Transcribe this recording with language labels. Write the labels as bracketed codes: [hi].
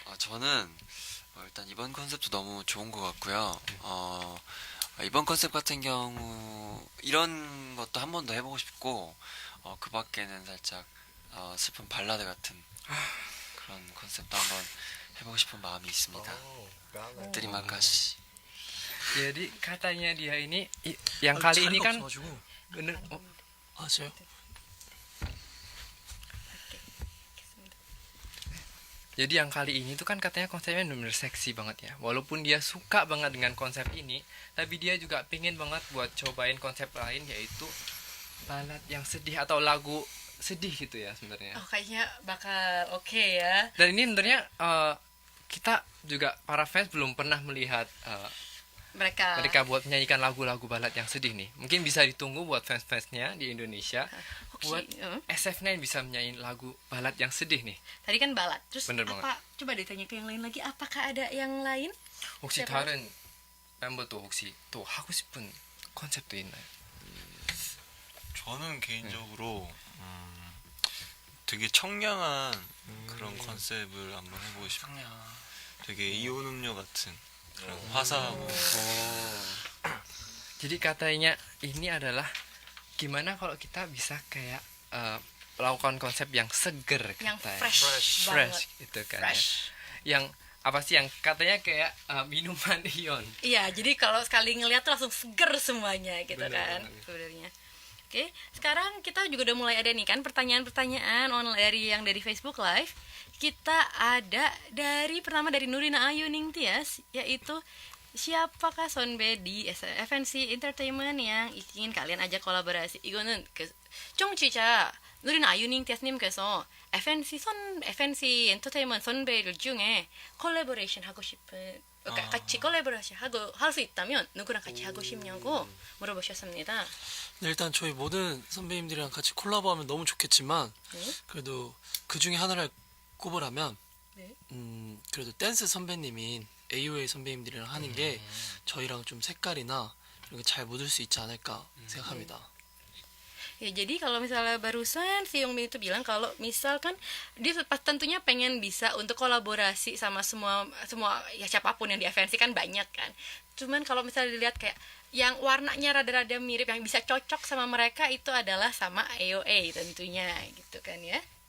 [ko] 저는 일단 이번 컨셉도 너무 좋은 것 같고요. 이번 컨셉 같은 경우 이런 것도 한 번 더 해보고 싶고 그 밖에는 살짝 슬픈 발라드 같은 그런 컨셉도 한번 해보고 싶은 마음이 있습니다. [id] Terima kasih. Jadi katanya dia ini yang kali ini kan bener [ko] 아, 저요? [id] jadi yang kali ini tuh kan katanya konsepnya bener-bener seksi banget ya. Walaupun dia suka banget dengan konsep ini, tapi dia juga pengen banget buat cobain konsep lain yaitu balad yang sedih atau lagu sedih gitu ya sebenarnya. Oh, kayaknya bakal oke ya. Dan ini sebenarnya kita juga para fans belum pernah melihat mereka buat menyanyikan lagu-lagu balad yang sedih nih. Mungkin bisa ditunggu buat fans-fansnya di Indonesia. Buat SF9 bisa menyanyiin lagu balad yang sedih nih. Tadi kan balad. Terus Bener apa? banget. Coba ditanya ke yang lain lagi. Apakah ada yang lain? [ko] 혹시 [id] siapa? [ko] 다른 멤버도 혹시 또 하고 싶은 컨셉도 있나요? 저는 개인적으로 되게 청량한 그런 컨셉을 한번 해보고 싶어요. 되게 이온 음료 같은 그런 화사하고 [id] Jadi katanya ini adalah gimana kalau kita bisa kayak melakukan konsep yang seger Yang katanya. fresh banget. Gitu kan. Fresh. Ya. Yang apa sih yang katanya kayak minuman ion. Iya, jadi kalau sekali ngeliat tuh langsung seger semuanya gitu Bener kan banget. sebenarnya. Oke, sekarang kita juga udah mulai ada nih kan pertanyaan-pertanyaan dari Facebook Live. Kita ada pertama dari Nurina Ayu Ningtyas, yaitu siapakah Sonbe di FNC Entertainment yang ingin kalian ajak kolaborasi? [ko] 이거는 청취자 누리나 아유닝티아스님께서 FNC 엔터테인먼트 선배들 중에 콜라보레이션 하고 싶은 그러니까 같이 콜라보레이션 할 수 있다면 누구랑 같이 하고 싶냐고 물어보셨습니다. 네, 일단 저희 모든 선배님들이랑 같이 콜라보하면 너무 좋겠지만 네. 그래도 그 중에 하나를 꼽으라면 네. 그래도 댄스 선배님인 AOA 선배님들이랑 하는 게 저희랑 좀 색깔이나 이렇게 잘 묻을 수 있지 않을까 생각합니다. [id] Ya, jadi kalau misalnya barusan si Yongmin itu bilang kalau misalkan dia tentunya pengen bisa untuk kolaborasi sama semua ya siapapun yang di FNC kan banyak kan. Cuman kalau misalnya dilihat kayak yang warnanya rada-rada mirip yang bisa cocok sama mereka itu adalah sama AOA tentunya gitu kan ya.